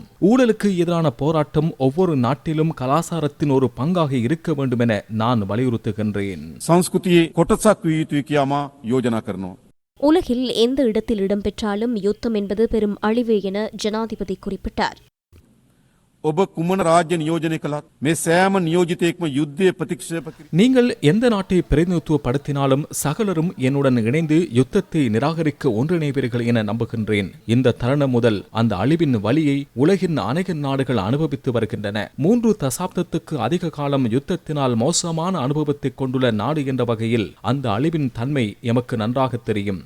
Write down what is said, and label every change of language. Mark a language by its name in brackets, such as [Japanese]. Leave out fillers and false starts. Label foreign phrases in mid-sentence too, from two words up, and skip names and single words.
[Tamil] ஊழலுக்கு எதிரான போராட்டம் ஒவ்வொரு நாட்டிலும் கலாச்சாரத்தின் ஒரு பங்காக இருக்க வேண்டும் என நான் வலியுறுத்துகின்றேன். உலகில் எந்த இடத்தில் இடம்பெற்றாலும் யுத்தம் என்பது பெரும் அழிவு என ஜனாதிபதி குறிப்பிட்டார். [Sinhala] ඔබ කුමන රාජ්‍ය නියෝජනය කළත් මේ සෑම නියෝජිතයෙක්ම යුද්ධය ප්‍රතික්ෂේප කිරීම [Tamil] நீங்கள் எந்த நாட்டை பிரதிநிதித்துவப்படுத்தினாலும் சகலரும் என்னுடன் இணைந்து யுத்தத்தை நிராகரிக்க ஒன்றிணைவீர்கள் என நம்புகின்றேன். இந்த தருணம் முதல் அந்த அழிவின் வலியை உலகின் அநேக நாடுகள் அனுபவித்து வருகின்றன. 3 தசாப்தத்துக்கு அதிக காலம் யுத்தத்தினால் மோசமான அனுபவத்தை கொண்டுள்ள நாடு என்ற வகையில் அந்த அழிவின் தன்மை எமக்கு நன்றாக தெரியும்.